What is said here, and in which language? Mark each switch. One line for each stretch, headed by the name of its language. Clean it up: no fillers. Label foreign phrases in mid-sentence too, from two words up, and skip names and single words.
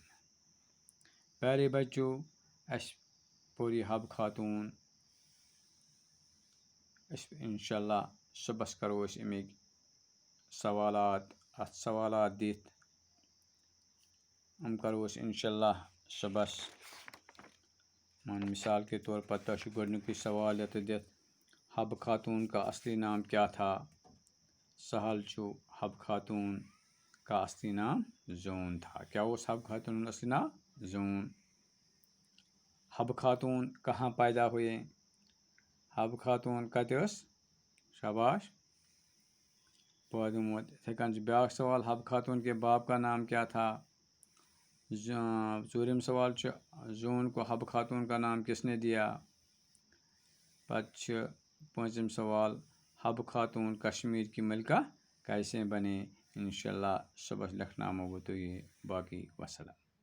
Urdu: پیارے بچوں،
Kashmiri: اَسہِ پوٚر یہِ حب خاتون،
Arabic: انشاء اللہ
Kashmiri: صبحس کرو أسۍ اَمِکۍ سوالات، اَتھ سوالات دِتھ کرو أسۍ
Arabic: انشاء اللہ
Kashmiri: صبحس۔
Urdu: مثال کے طور پر
Kashmiri: تۄہہِ چھُ گۄڈنیُکُے سوال ییٚتہِ دِتھ،
Urdu: حب خاتون کا اصلی نام کیا تھا؟
Kashmiri: سہل چھُ،
Urdu: حب خاتون کا اصلی نام زون تھا۔
Kashmiri: کیا اوس حب خاتون ہُنٛد اصلی ناو؟
Urdu: زون۔ حب خاتون کہاں پیدا ہوئے؟
Kashmiri: حب خاتون کتہِ ٲس؟ شاباش، پٲدٕ گوٚمُت۔ یِتھَے کٔنۍ چھُ بیٛاکھ سوال،
Urdu: حب خاتون کے باپ کا نام کیا تھا؟
Kashmiri: ژوٗرِم سوال چھُ،
Urdu: زون کو حب خاتون کا نام کس نے دیا؟
Kashmiri: پتہٕ چھِ پوٗنٛژِم سوال،
Urdu: حب خاتون کشمیر کی ملکہ کیسے بنے؟
Arabic: انشاء اللہ
Kashmiri: صبحس لیکھناوو بہٕ تۄہہِ باقی وسلام۔